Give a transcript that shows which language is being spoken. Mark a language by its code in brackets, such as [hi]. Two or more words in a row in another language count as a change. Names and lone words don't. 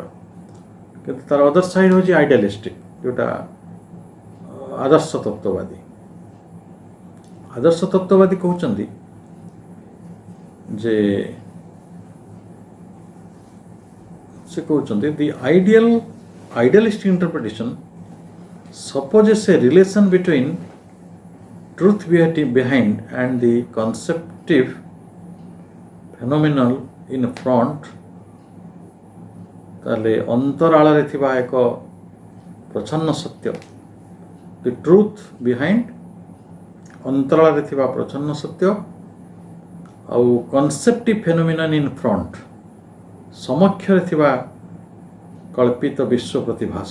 [or] କିନ୍ତୁ ତାର [en] other side [or] ହେଉଛି ଆଇଡ଼ିଆଲିଷ୍ଟିକ୍, ଯେଉଁଟା ଆଦର୍ଶ ତତ୍ତ୍ୱବାଦୀ। ଆଦର୍ଶ ତତ୍ତ୍ୱବାଦୀ କହୁଛନ୍ତି ଯେ, ସେ କହୁଛନ୍ତି [en] the idealistic interpretation supposes a relation between truth behind and the conceptive phenomenal in front। [or] ତାହେଲେ ଅନ୍ତରାଳରେ ଥିବା ଏକ ପ୍ରଚ୍ଛନ୍ନ ସତ୍ୟ, [en] the truth behind, [or] ଅନ୍ତରାଳରେ ଥିବା ପ୍ରଚ୍ଛନ୍ନ ସତ୍ୟ, ଆଉ [en] conceptive phenomenon in front, [or] ସମକ୍ଷରେ ଥିବା କଳ୍ପିତ ବିଶ୍ୱ ପ୍ରତିଭାସ।